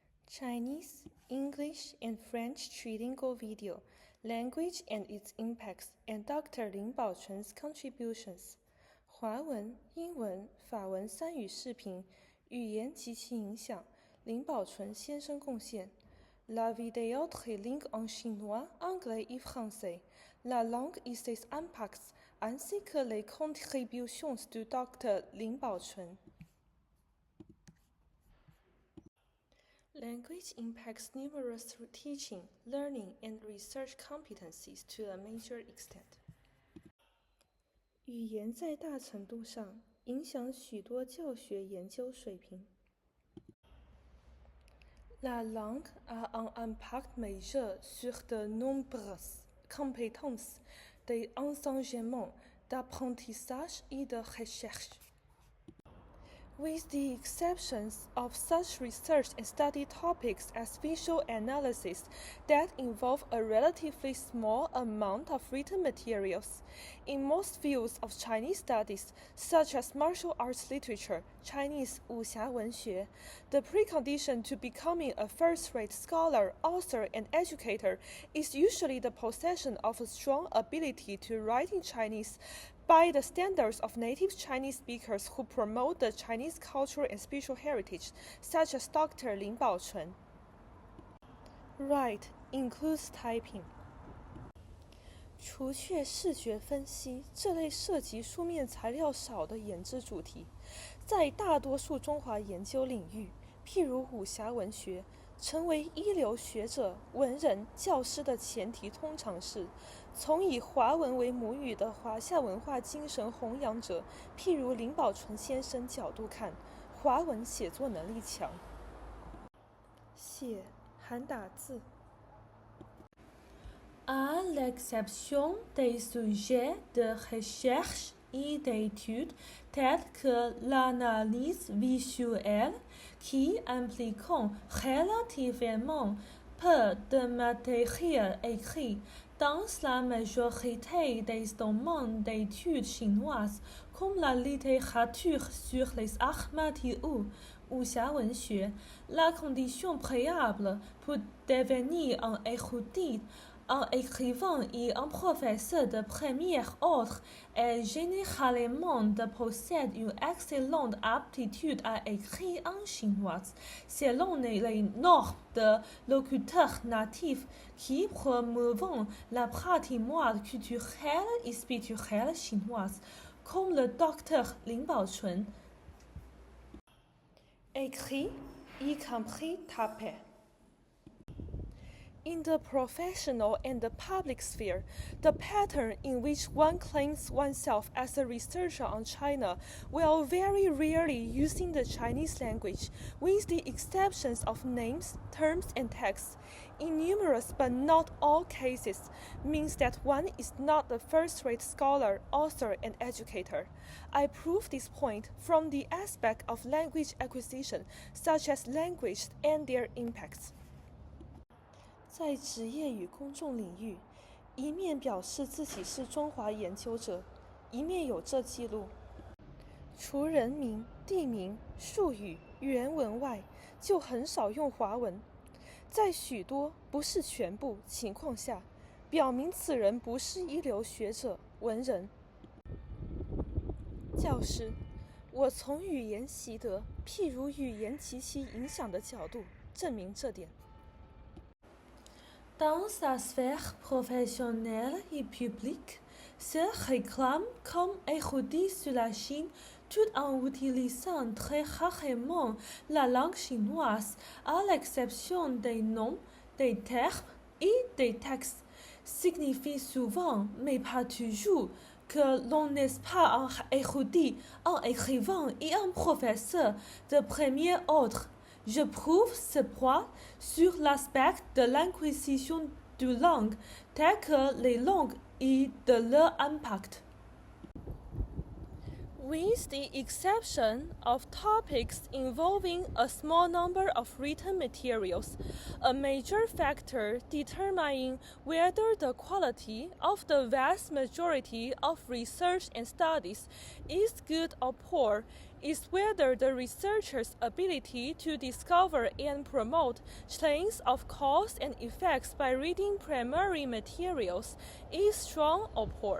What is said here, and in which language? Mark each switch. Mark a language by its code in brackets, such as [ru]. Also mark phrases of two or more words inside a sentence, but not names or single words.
[en] Chinese, English, and French Trilingual Video, Language and its Impacts, and Dr. Lin Pao-chun's Contributions. [zh] 华文、英文、法文三语视频，语言及其影响，林保淳先生贡献。 [fr] La vidéo trilingue en chinois, anglais et français. La langue et ses impacts, ainsi que les contributions de Dr. Lin Pao-chun. [en] Language impacts numerous teaching, learning, and research competencies to a major extent. [zh] 语言在大程度上影响许多教学研究水平。 [fr] La langue a un impact majeur sur de nombreuses compétences d'enseignement, d'apprentissage et de recherche. [en] With the exceptions of such research and study topics as visual analysis that involve a relatively small amount of written materials, in most fields of Chinese studies, such as martial arts literature, Chinese [zh] 武侠文学, [en] the precondition to becoming a first-rate scholar, author, and educator is usually the possession of a strong ability to write in Chinese by the standards of native Chinese speakers who promote the Chinese cultural and spiritual heritage, such as Dr. Lin Pao-chun. Write includes typing. [zh] 除却视觉分析这类涉及书面材料少的研制主题，在大多数中华研究领域，譬如武侠文学，成为一流学者、文人、教师的前提通常是，从以华文为母语的华夏文化精神弘扬者，譬如林保淳先生角度看，华文写作能力强。写含打字。 [fr] À l'exception des sujets de recherche et d'études tels que l'analyse visuelle, qui impliquent relativement peu de matériel écrit, dans la majorité des domaines d'études chinoises, comme la littérature sur les arts martiaux, [zh] 武侠文学, [fr] la condition préalable pour devenir un érudit, un écrivain et un professeur de premier ordre est généralement de posséder une excellente aptitude à écrire en chinois, selon les normes de locuteurs natifs qui promeuvent la patrimoine culturel et spirituel chinoise, comme le Dr Lin Pao-chun. Écrit, y compris taper. [en] In the professional and the public sphere, the pattern in which one claims oneself as a researcher on China while very rarely using the Chinese language, with the exceptions of names, terms, and texts, in numerous but not all cases, means that one is not a first-rate scholar, author, and educator. I prove this point from the aspect of language acquisition, such as language and their impacts. [zh] 在职业与公众领域，一面表示自己是中华研究者，一面有这记录。除人名、地名、术语、原文外，就很少用华文。在许多不是全部情况下，表明此人不是一流学者、文人。教师，我从语言习得，譬如语言及其影响的角度，证明这点。 [fr] Dans sa sphère professionnelle et publique, se réclame comme érudit sur la Chine tout en utilisant très rarement la langue chinoise, à l'exception des noms, des termes et des textes, signifie souvent, mais pas toujours, que l'on n'est pas un érudit, un écrivain et un professeur de premier ordre. Je prouve ce point sur l'aspect de l'acquisition de langues, telles que les langues et de leur impact. [en] With the exception of topics involving a small number of written materials, a major factor determining whether the quality of the vast majority of research and studies is good or poor is whether the researcher's ability to discover and promote chains of cause and effects by reading primary materials is strong or poor.